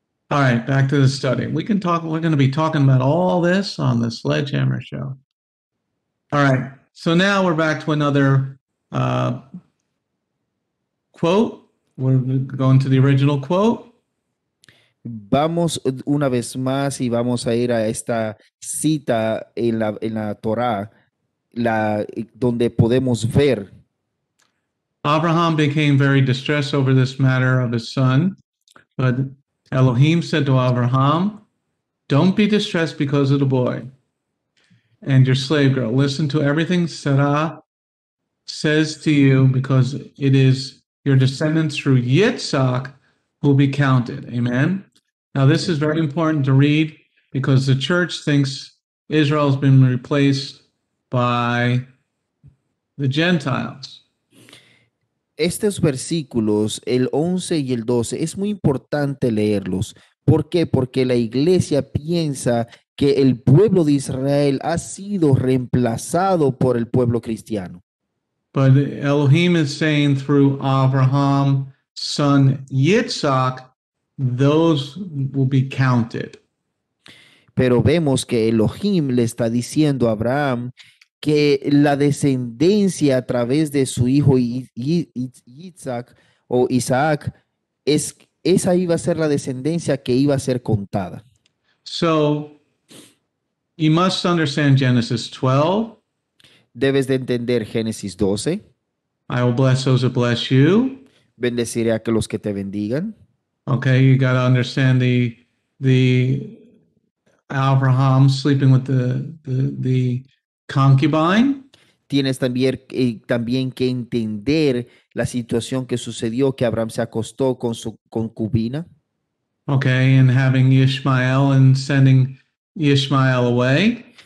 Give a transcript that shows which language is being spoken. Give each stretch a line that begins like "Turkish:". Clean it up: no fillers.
English: All right, back to the study. We're going to be talking about all this on the Sledgehammer Show. All right, so now we're back to another quote. We're going to the original quote.
Spanish: Vamos una vez más y vamos a ir a esta cita en la Torá, donde podemos ver.
English: Abraham became very distressed over this matter of his son, but Elohim said to Abraham, "Don't be distressed because of the boy and your slave girl. Listen to everything Sarah says to you, because it is your descendants through Yitzhak who will be counted." Amen. Now, this is very important to read because the church thinks Israel has been replaced by the Gentiles.
Spanish: Estos versículos, el 11 y el 12, es muy importante leerlos. ¿Por qué? Porque la iglesia piensa que el pueblo de Israel ha sido reemplazado por el pueblo cristiano.
English: But Elohim is saying through Abraham, son Yitzhak, those will be counted.
Spanish: Pero vemos que Elohim le está diciendo a Abraham que la descendencia a través de su hijo Isaac o Isaac, esa iba a ser la descendencia que iba a ser contada.
English: So you must understand Genesis 12.
Spanish: Debes de entender Génesis 12.
English: I will bless those that bless you.
Spanish: Bendeciré a los que te bendigan.
English: Okay, you got to understand the Abraham sleeping with the concubine.
Spanish: Tienes también que entender la situación que sucedió, que Abraham se acostó con su concubina.
English: Okay, and having Ishmael and sending Ishmael away.